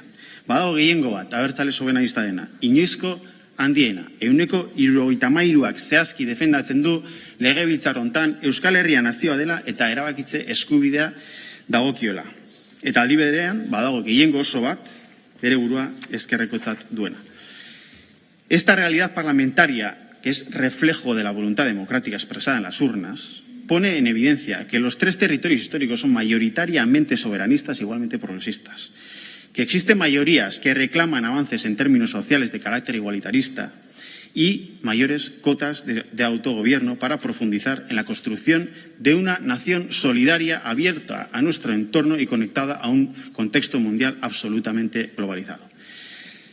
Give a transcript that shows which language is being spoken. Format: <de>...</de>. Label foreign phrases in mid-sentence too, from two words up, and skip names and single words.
<eu>Badago gehiengo bat, abertzale soberanista dena, inoizko handiena, 73ak zehazki defendatzen du legebiltzar hontan Euskal Herria nazioa dela eta erabakitze eskubidea dagokiola. Eta aldi berean, badago gehiengo oso bat, bere burua ezkerrekotzat duena.</eu> <es>Esta realidad parlamentaria, que es reflejo de la voluntad democrática expresada en las urnas, pone en evidencia que los 3 territorios históricos son mayoritariamente soberanistas, igualmente progresistas, que existen mayorías que reclaman avances en términos sociales de carácter igualitarista y mayores cotas de autogobierno para profundizar en la construcción de una nación solidaria, abierta a nuestro entorno y conectada a un contexto mundial absolutamente globalizado.</es>